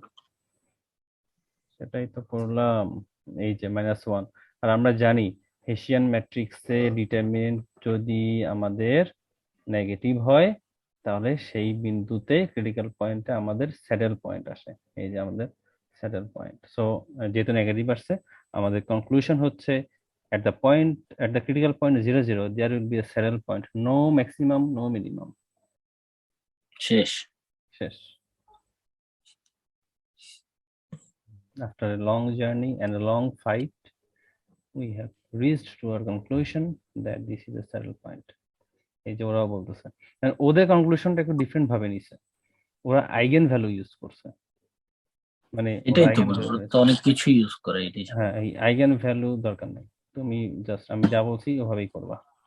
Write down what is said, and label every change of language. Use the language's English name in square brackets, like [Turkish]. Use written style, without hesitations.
[Bangla] করলাম, সেটাই তো করলাম, এই যে -1। আর আমরা জানি হেসিয়ান ম্যাট্রিক্সে ডিটারমিনেন্ট যদি আমাদের নেগেটিভ হয়, তাহলে সেই বিন্দুতে ক্রিটিক্যাল পয়েন্টে আমাদের স্যাডেল পয়েন্ট আসে, এই যে আমাদের স্যাডেল পয়েন্ট। সো যেহেতু নেগেটিভ আসছে, আমাদের কনক্লুশন হচ্ছে [English] at the critical point 0 0 there will be a saddle point, no maximum, no minimum। [Bangla] শেষ। শেষ। [English] After a long journey and a long fight, we have reached to our conclusion that this is a saddle point। [Bangla] এই যে ওরাও বলতেছে, আর ওদের কনক্লুশনটা একটু different ভাবে নিছে, ওরা আইগেন ভ্যালু ইউজ করছে, মানে ওরা এটাই তো আইগেন বলবো, ভ্যালু, ওরা তো অনেক কিছু ইউজ করে, এটাই। হ্যাঁ এই আইগেন ভ্যালু দরকার নেই, তুমি জাস্ট আমি যা বলছি ওভাবেই করবা।